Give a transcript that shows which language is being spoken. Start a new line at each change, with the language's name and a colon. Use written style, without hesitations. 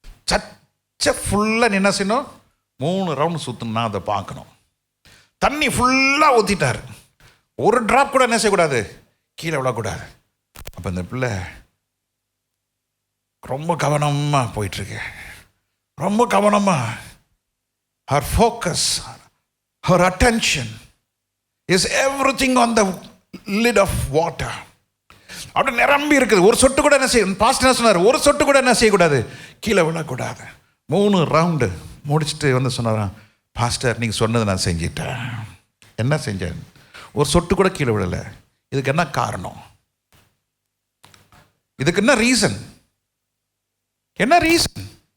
Tamil: சர்ச்சை ஃபுல்லாக என்ன செய்யணும், 3 ரவுண்டு சுற்றணும்னா அதை பார்க்கணும். தண்ணி ஃபுல்லாக ஊற்றிட்டார், ஒரு ட்ராப் கூட என்ன செய்யக்கூடாது, கீழே விழக்கூடாது. அப்போ இந்த பிள்ளை ரொம்ப கவனமாக போயிட்டுருக்கு, ரொம்ப கவனமாக.
English: her focus, her attention is everything on the lid of water.
Tamil: அப்படி நிரம்பி இருக்குது. ஒரு சொட்டு கூட என்ன செய்ய, பாஸ்டர் என்ன சொன்னார், ஒரு சொட்டு கூட என்ன செய்யக்கூடாது, கீழே விழக்கூடாது. 3 ரவுண்டு முடிச்சுட்டு வந்து சொன்னாராம், பாஸ்டர் நீங்கள் சொன்னதை நான் செஞ்சிட்டேன். என்ன செஞ்சேன், ஒரு சொட்டு கூட கீழே விடலை. இதுக்கு என்ன காரணம், இதுக்கு என்ன ரீசன், என்ன ரீசன்?